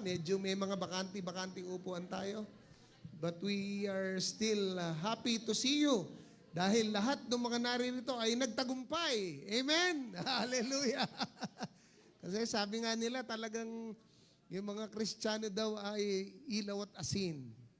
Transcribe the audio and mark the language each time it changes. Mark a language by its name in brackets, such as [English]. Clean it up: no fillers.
[Filipino] Medyo may mga bakanti upuan tayo. [English] But we are still happy to see you. [Filipino] Dahil lahat ng mga naririto ay nagtagumpay. Amen? Hallelujah! Kasi sabi nga nila talagang yung mga Kristiyano daw ay ilaw at asin.